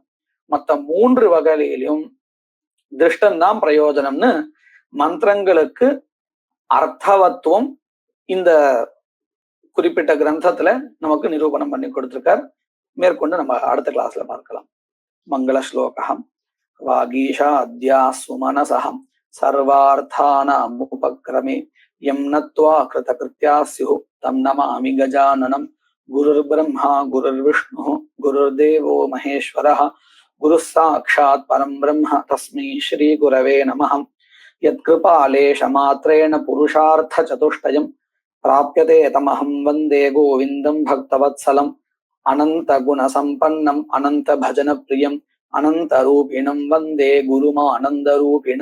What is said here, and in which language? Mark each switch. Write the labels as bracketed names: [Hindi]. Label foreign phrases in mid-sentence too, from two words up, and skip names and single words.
[Tamil] மற்ற 3 வகையிலும் திருஷ்டம்தான் பிரயோஜனம்னு மந்திரங்களுக்கு அர்த்தவத்துவம் இந்த குறிப்பிட்ட கிரந்தத்துல நமக்கு நிரூபணம் பண்ணி கொடுத்திருக்கார். மேற்கொண்டு நம்ம அடுத்த கிளாஸ்ல பார்க்கலாம். மங்கள ஸ்லோகம். [Sanskrit] वागीशाद्याः सुमनसः सर्वार्थानाम् उपक्रमे यं नत्वा कृतकृत्याः स्युः तं नमामि गजाननम्. गुरुर्ब्रह्मा गुरुर्विष्णुः गुरुर्देवो महेश्वरः गुरुः साक्षात् परं ब्रह्म तस्मै श्री गुरवे नमः. यत्कृपालेश मात्रेण पुरुषार्थ चतुष्टयम् प्राप्यते तमहं वन्दे गोविन्दं भक्तवत्सलम्. अनन्त गुण सम्पन्नम् अनन्त भजन प्रियम् अनन्त रूपिणं वन्दे गुरुम् आनन्द रूपिणम्.